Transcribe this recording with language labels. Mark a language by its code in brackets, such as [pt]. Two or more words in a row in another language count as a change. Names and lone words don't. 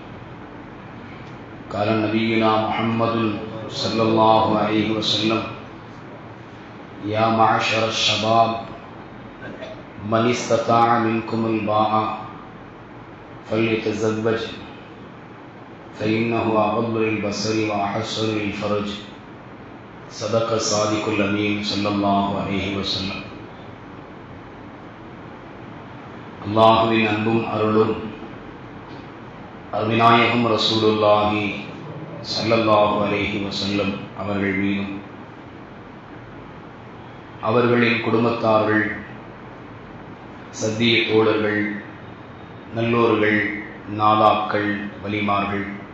[ar] قال نبينا محمد صلى الله عليه وسلم: يا معشر الشباب من استطاع منكم الباء فليتزوج فإنه أغض للبصر وأحسن للفرج. صدق الصادق الأمين صلى الله عليه وسلم. [ta] அல்லாஹ்வின் அன்பும் அருளும் அருமைநாயகம் [ar] رسول الله صلى الله عليه وسلم [ta] அவர்கள் மீதும் அவர்களின் குடும்பத்தார்கள், சத்திய தோழர்கள், நல்லோர்கள், நாதாக்கள், வலிமார்கள்,